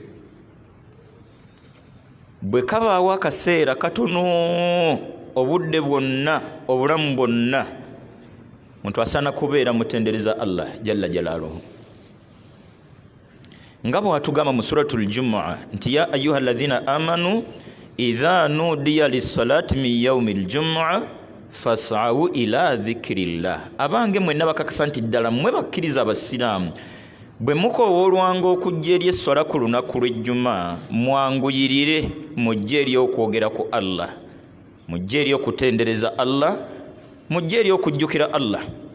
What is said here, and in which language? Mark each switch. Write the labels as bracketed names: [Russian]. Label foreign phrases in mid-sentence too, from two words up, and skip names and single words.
[Ganda] Bwe kabaawo akaseera katono obudde bwonna obulamu bwonna muntu asaana kubeera mutendereza Allah [Arabic] جل جلاله. [Ganda] Nga bw'atugamba mu suratul Jumu'a nti [Arabic] يا أيها الذين آمنوا إذا نودي للصلاة من يوم الجمعة فاسعوا إلى ذكر الله. [Ganda] Abange mwenna bakakasa nti ddala mmwe bakkiriza abasiraamu bwe mukowoolwanga okujja eri esswala ku lunaku lw'ejjuma mwanguyirire mujje eri okwogera ku Allah, mujje eri okutendereza Allah, mujje eri okujjukira Allah.